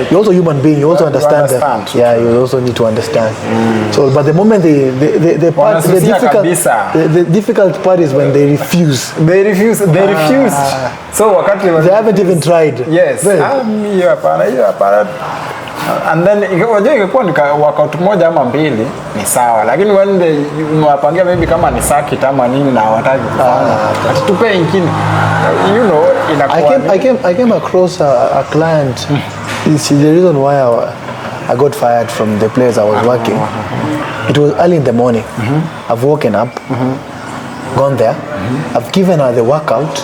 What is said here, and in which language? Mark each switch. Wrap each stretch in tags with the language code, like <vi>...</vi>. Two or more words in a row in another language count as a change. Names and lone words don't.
<en>You're also a human being. You also understand that. Yeah, you also need to understand. So, but the moment the difficult part is when they refuse. They refused. So they haven't even tried. Yes. And then</en> <sw>wajua ingekuwa ni workout moja ama mbili ni sawa, lakini</sw> <en>when they</en> <sw>unawapangia maybe kama ni circuit ama nini na hawataki kufanya atupe ingine,</sw> <en>you know, inakuwa I came across a client. It's the reason why I got fired from the place I was working. It was early in the morning. I've woken up, gone there, I've given her the workout.</en>